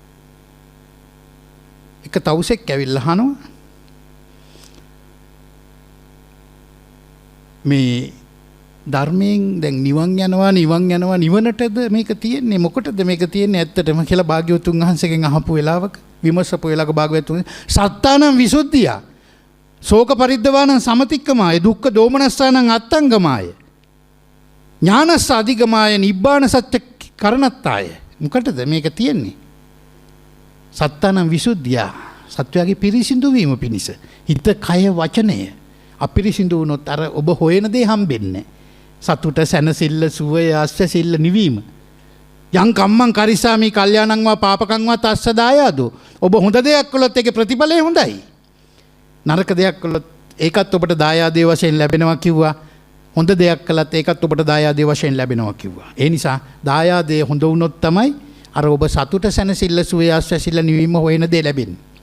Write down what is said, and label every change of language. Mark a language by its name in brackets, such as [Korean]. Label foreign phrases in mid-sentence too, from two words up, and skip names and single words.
[Sinhala] එක තවුසෙක් ඇවිල්ලා අහනවා මේ ධර්මයෙන් දැන් නිවන් යනවා නිවනටද මේක තියෙන්නේ, මොකටද මේක තියෙන්නේ ඇත්තටම කියලා භාග්‍යවතුන් වහන්සේගෙන් අහපු වෙලාවක විමසපු වෙලාවක භාග්‍යවතුන් [Pali] සත්තානං විසුද්ධිය ශෝක පරිද්දවානං සමතික්කමාය දුක්ඛ දෝමනස්සානං අත්තංගමාය ඥානස්ස අධිගමාය නිබ්බාන සත්‍ය කරණත්තාය. [Sinhala] මොකටද මේක තියෙන්නේ? [Pali] සත්තානං විසුද්ධිය [Sinhala] සත්වයාගේ පිරිසිදු වීම පිණිස. හිත කය වචනය අපිරිසිදු වුණොත් අර ඔබ හොයන දේ හම්බෙන්නේ. සතුට, සැනසෙල්ල, සුවය, ආශ්‍රසිල්ල නිවීම. [Pali] යං කම්මං කරිසාමි කල්යාණං වා පාපකං වා තස්ස දායාදෝ. [Sinhala] ඔබ හොඳ දෙයක් කළොත් ඒකේ ප්‍රතිඵලය හොඳයි. නරක දෙයක් කළොත් ඒකත් ඔබට දායාදේ වශයෙන් ලැබෙනවා කිව්වා. හොඳ දෙයක් කළත් ඒකත් ඔබට දායාදේ වශයෙන් ලැබෙනවා කිව්වා. ඒ නිසා දායාදේ හොඳ වුණොත් තමයි අර ඔබ සතුට, සැනසෙල්ල, සුවය, ආශ්‍රසිල්ල නිවීම හොයන දේ ලැබෙන්නේ.